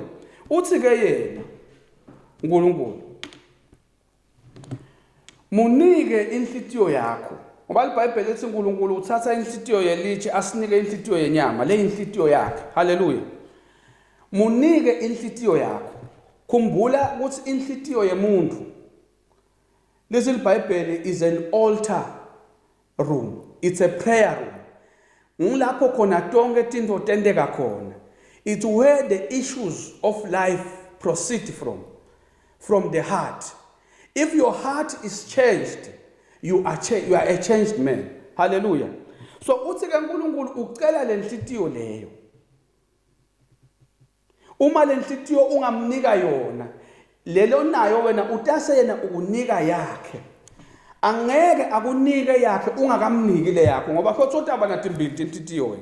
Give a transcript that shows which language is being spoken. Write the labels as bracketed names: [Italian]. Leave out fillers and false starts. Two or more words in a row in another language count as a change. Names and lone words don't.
[Swati] Uthi ke yena uNkulunkulu munike inhlitiyo yakho. Ngoba iBhayibheli lithi uNkulunkulu uthatha inhlitiyo yelitshe asinike inhlitiyo yenyama, le inhlitiyo yakhe. Hallelujah. Munike inhlitiyo yakho. Khumbula ukuthi inhlitiyo yemuntu, lesi iBhayibheli [English] is an altar room. It's a prayer room. [Swati] Ngilapho khona tonke tinto tendeka khona. [English] It's where the issues of life proceed from the heart. If your heart is changed, you are a changed man. Hallelujah. [Swati] So uthi ke uNkulunkulu ucela lenhlitiyo leyo. Uma lenhlitiyo ungamnika yona, lelo nayo wena utasena ukunika yakhe. Angeke akunike yakhe ungakamniki le yakho ngoba khotho aba natimbili inhlitiyo wena.